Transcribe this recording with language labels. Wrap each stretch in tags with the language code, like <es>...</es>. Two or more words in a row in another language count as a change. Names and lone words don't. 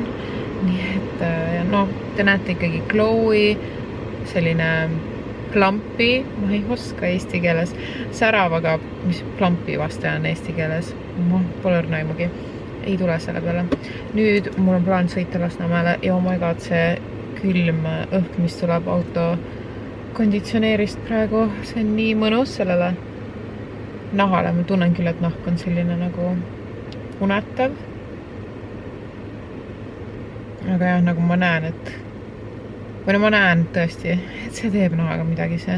<et>Nii et no, te näete ikkagi glowy, selline plampi, ma ei oska eesti keeles, särav, aga mis plampi vaste on eesti keeles, ma pole õrna aimugi, ei tule selle peale. Nüüd mul on plaan sõita Lasnamäele ja</et> <en>oh my god,</en> <et>see külm õhk, mis tuleb auto konditsioneerist praegu, see on nii mõnus sellele nahale. Ma tunnen küll, et nahk on selline nagu unetav. Aga jah, nagu ma näen, ma näen tõesti, et see teeb nahaga midagi, see</et>